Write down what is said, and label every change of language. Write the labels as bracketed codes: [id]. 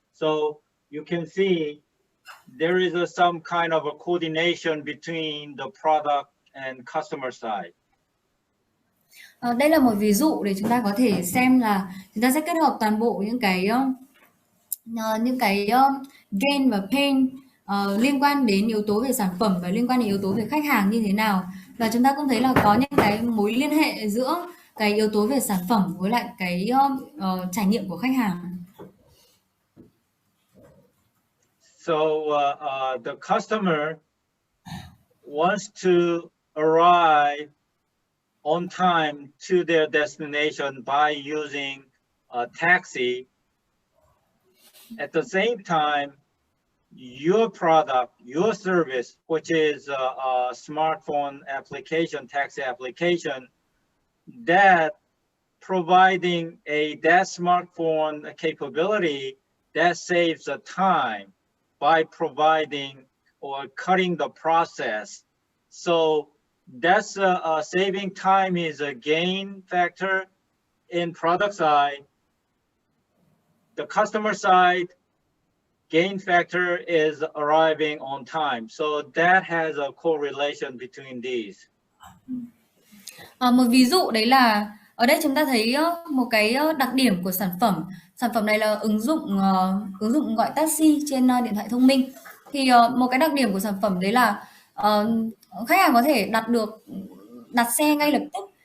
[en] So you can see there is some kind of a coordination between the product and customer side. [vi] Đây là một ví dụ để chúng ta có thể xem là chúng ta sẽ kết hợp toàn bộ những cái gain và pain liên quan đến yếu tố về sản phẩm và liên quan đến yếu tố về khách hàng như thế nào, và chúng ta cũng thấy là có những cái mối liên hệ giữa cái yếu tố về sản phẩm với lại cái trải nghiệm của khách hàng. [en] So the customer wants to arrive on time to their destination by using a taxi. At the same time, your product, your service, which is a smartphone application, taxi application, that providing that smartphone capability that saves the time by providing or cutting the process. So that's saving time is a gain factor in product side. The customer side gain factor is arriving on time. So that has a correlation between these. [vi] Một ví dụ đấy là ở đây chúng ta thấy một cái đặc điểm của sản phẩm. Sản phẩm này là ứng dụng gọi taxi trên điện thoại thông minh. Thì một cái đặc điểm của sản phẩm đấy là khách hàng có thể đặt xe ngay lập tức.